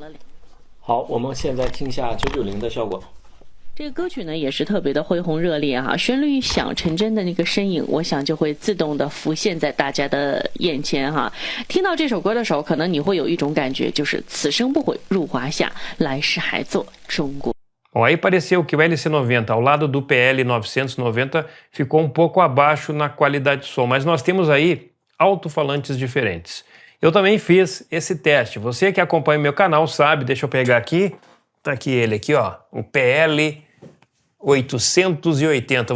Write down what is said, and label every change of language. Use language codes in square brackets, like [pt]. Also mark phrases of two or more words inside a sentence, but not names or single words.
[zh] 好，我们现在听下990的效果。这个歌曲呢也是特别的恢宏热烈哈，旋律一响，陈真的那个身影，我想就会自动的浮现在大家的眼前哈。听到这首歌的时候，可能你会有一种感觉，就是此生不悔入华夏，来世还做中国。 [pt] Bom, aí pareceu que o LC90 ao lado do PL990 ficou um pouco abaixo na qualidade de som, mas nós temos aí alto-falantes diferentes. Eu também fiz esse teste. Você que acompanha o meu canal sabe, deixa eu pegar aqui, tá aqui ele aqui, ó, o PL880.